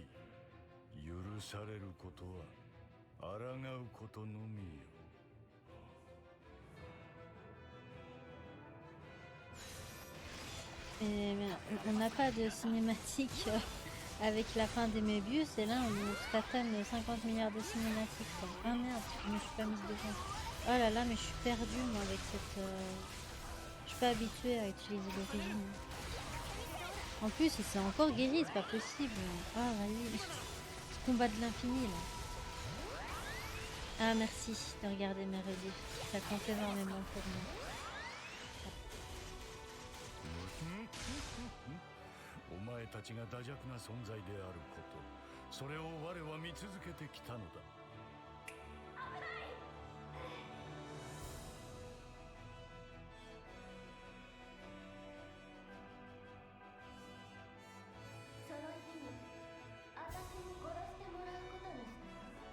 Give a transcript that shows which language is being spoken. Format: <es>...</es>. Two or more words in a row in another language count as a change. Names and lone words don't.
<ja>許されることは抗うことのみよ。</ja> <fr>Et on n'a pas de cinématique avec la fin des Mébius, et là on se tatane 50 milliards de cinématiques, quoi. Ah merde, je me suis pas mise devant. Oh là là, mais je suis perdue moi avec cette... Je suis pas habituée à utiliser l'origine. En plus, il s'est encore guéri, c'est pas possible. Ah, vas-y. Ce combat de l'infini, là. Ah, merci de regarder mes rediffs. Ça compte énormément pour moi.</fr> <ja>お前たちが惰弱な存在であること、それを我は見続けてきたのだ。その日に私に殺してもらうことにしたわ。</ja>